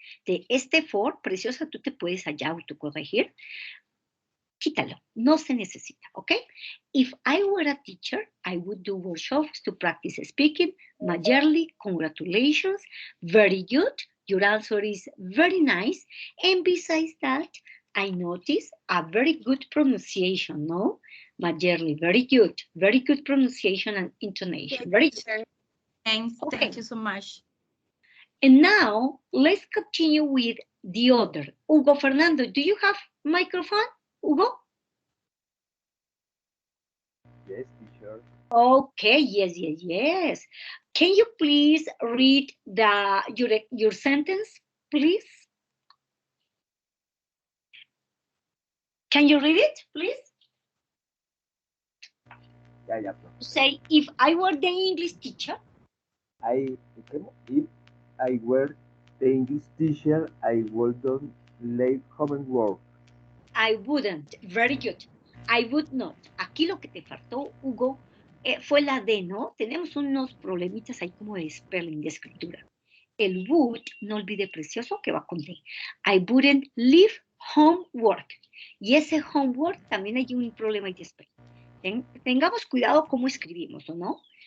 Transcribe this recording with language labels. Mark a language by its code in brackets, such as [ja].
[es] De este for, preciosa, tú te puedes allá autocorregir. Quítalo, no se necesita, ¿ok? [en] If I were a teacher, I would do workshops to practice speaking. Mayerly, congratulations, very good. Your answer is very nice. And besides that, I noticed a very good pronunciation, no? Mayerly, very good pronunciation and intonation, very good. Thanks. Okay. Thank you so much. And now, let's continue with the other. Hugo Fernando, do you have microphone, Hugo? Yes, teacher. Okay, yes. Can you please read your sentence, please? Can you read it, please? Yeah. Say, if I were the English teacher, If I were the English teacher, I wouldn't leave homework. I wouldn't. Very good. I would not. [es] Aquí lo que te faltó, Hugo, fue la D, ¿no? Tenemos unos problemitas ahí como de spelling, de escritura. El would, no olvide precioso, que va con D. [en] I wouldn't leave homework. [es] Y ese homework también hay un problema ahí de spelling. Tengamos cuidado cómo escribimos, ¿o no?